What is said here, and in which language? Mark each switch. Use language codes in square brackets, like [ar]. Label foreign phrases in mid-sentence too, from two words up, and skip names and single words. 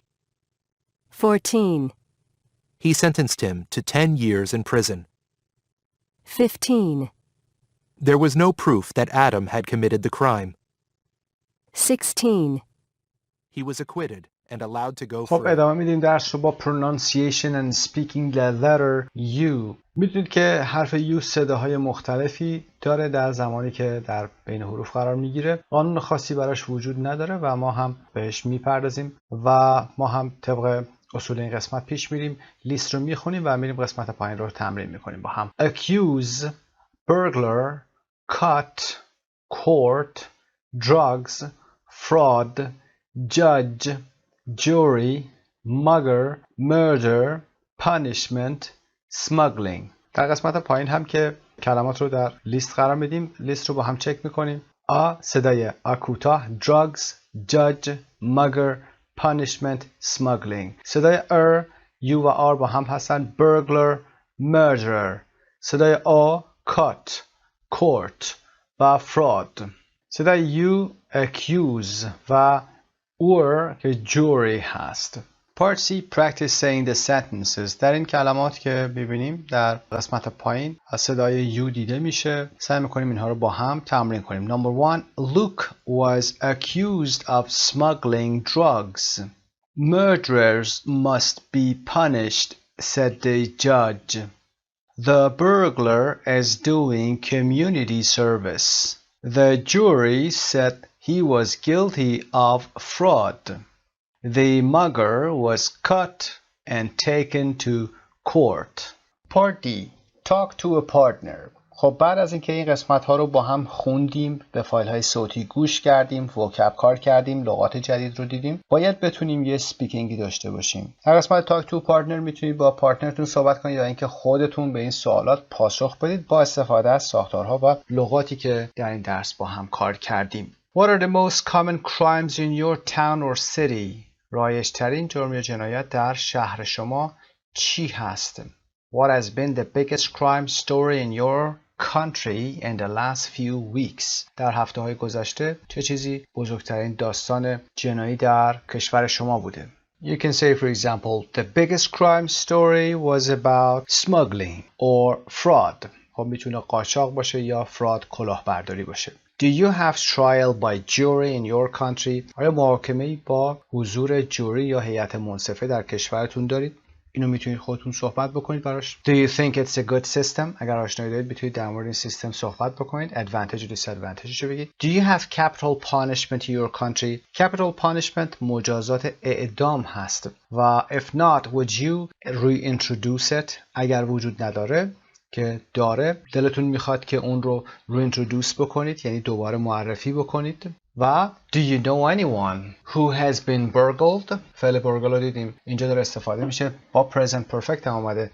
[en] 14. He sentenced him to 10 years in prison. 15. There was no proof that Adam had committed the crime. 16. He was acquitted and allowed to go خب free. [fa] ادامه میدیم درس رو با [en] pronunciation and speaking the letter U. [fa] میدونید که حرف U صداهای مختلفی داره در زمانی که در بین حروف قرار میگیره. قانون خاصی براش وجود نداره و ما هم بهش میپردازیم و ما هم طبق اصول این قسمت پیش میریم. لیست رو میخونیم و میریم قسمت پایین رو تمرین میکنیم با هم. [en] accuse, burglar, cut, court, drugs, fraud, judge, jury, mugger, murder, punishment, smuggling. [fa] در قسمت پایین هم که کلمات رو در لیست قرار میدیم، لیست رو با هم چک میکنیم. صدای کوتاه [en] drugs, judge, mugger, punishment, smuggling. [fa] صدای U و R با هم هستن [en] burglar, murderer. [fa] صدای [en] cut, court [fa] و fraud. صدای U accuse و که jury هست. [en] Part C, practice saying the sentences. [fa] در این کلمات که ببینیم در قسمت پایین از صدای U دیده میشه. سعی میکنیم اینها رو با هم تمرین کنیم. [en] Number 1. Luke was accused of smuggling drugs. Murderers must be punished, said the judge. The burglar is doing community service. The jury said he was guilty of fraud. The mugger was caught and taken to court. Part D. Talk to a partner. [fa] خب بعد از اینکه این قسمت ها رو با هم خوندیم، به فایل های صوتی گوش کردیم، وکب کار کردیم، لغات جدید رو دیدیم، باید بتونیم یه سپیکینگی داشته باشیم. در قسمت [en] talk to partner [fa] میتونید با پارتنرتون صحبت کنید یا اینکه خودتون به این سوالات پاسخ بدید با استفاده از ساختارها و لغاتی که در این درس با هم کار کردیم. [en] What are the most common crimes in your town or city? [fa] رایج ترین جرم یا جنایت در شهر شما چی هست؟ [en] What has been the biggest crime story in your country in the last few weeks? [fa] در هفته های گذشته چه چیزی بزرگترین داستان جنایی در کشور شما بوده؟ [en] You can say, for example, the biggest crime story was about smuggling or fraud. [fa] خب میتونه قاچاق باشه یا fraud کلاهبرداری باشه. [en] Do you have trial by jury in your country? [fa] آیا محاکمه‌ای با حضور جوری یا هیئت منصفه در کشورتون دارید؟ اینو میتونید خودتون صحبت بکنید براش. [en] Do you think it's a good system? [fa] اگر آشنایی دارید میتونید در مورد این سیستم صحبت بکنید. Advantage و disadvantage رو بگید. [en] Do you have capital punishment in your country? Capital punishment [fa] مجازات اعدام هست و [en] if not, would you reintroduce it? [fa] اگر وجود نداره که داره دلتون میخواد که اون رو reintroduce بکنید یعنی دوباره معرفی بکنید. [en] و do you know anyone who has been burgled؟ [fa] فعل burgle رو دیدیم اینجا داره استفاده میشه با [en] present perfect [fa] هم آمده.